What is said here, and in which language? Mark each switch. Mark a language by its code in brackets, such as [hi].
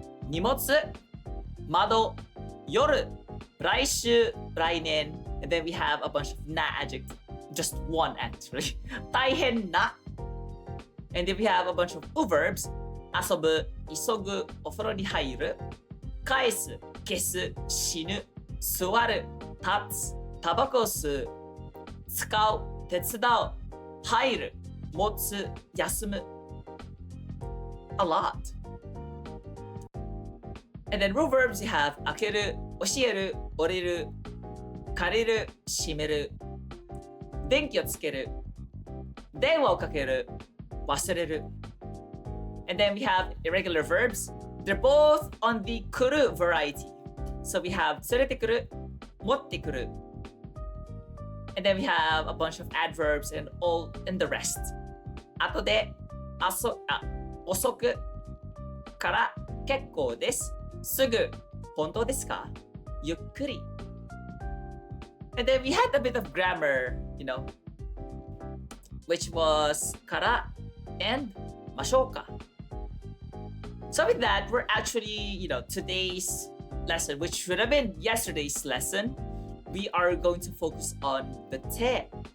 [ja] 荷物、窓、夜、来週、来年. [en] And then we have a bunch of na adjectives. Just one actually. 大変な. And then we have a bunch of verbs. [ja] 遊ぶ、急ぐ、お風呂に入る。返す、消す、死ぬ。座る、立つ、タバコを吸う。使う、手伝う。入る、持つ、休む。 [en] A lot. [ja] And then rule verbs you have [en] 開ける、教える、降りる、借りる、閉める、電気をつける、電話をかける、忘れる。 And then we have irregular verbs. They're both on the 来る variety. [ja] So we have 連れてくる、持ってくる。 [en] And then we have a bunch of adverbs and all and the rest. [ja] 後で、遅くから結構です。すぐ、本当ですか？ゆっくり。 [en] And then we had a bit of grammar, which was から and ましょうか。 So with that, we're actually, today's lesson, which should have been yesterday's lesson, we are going to focus on the te.